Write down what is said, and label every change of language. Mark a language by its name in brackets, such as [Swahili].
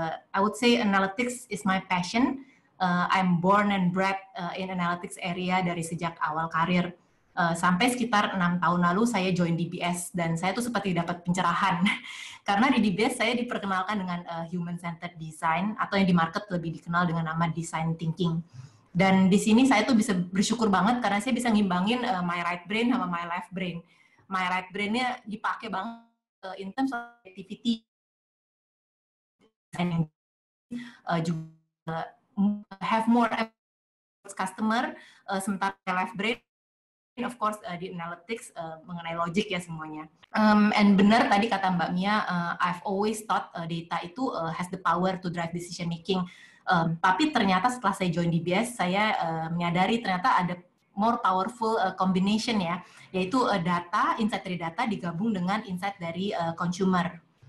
[English] I would say analytics is my passion. I'm born and bred in analytics area [Indonesian] dari sejak awal karir. Sampai sekitar 6 tahun lalu saya join DBS, dan saya tuh seperti dapat pencerahan. Karena di DBS saya diperkenalkan dengan human-centered design, atau yang di market lebih dikenal dengan nama design thinking. Dan di sini saya tuh bisa bersyukur banget karena saya bisa ngimbangin [English] my right brain [Indonesian] sama [English] my left brain. My right brain-nya [Indonesian] dipakai banget [English] in terms of activity, juga have more customer, sementara left brain of course di analytics mengenai logic ya semuanya. And [Indonesian] benar tadi kata Mbak Mia, [English] I've always thought data itu has the power to drive decision making. [Indonesian] Tapi ternyata setelah saya join DBS, saya menyadari ternyata ada [English] more powerful combination [Indonesian] ya, yaitu data, insight dari data digabung dengan insight dari consumer.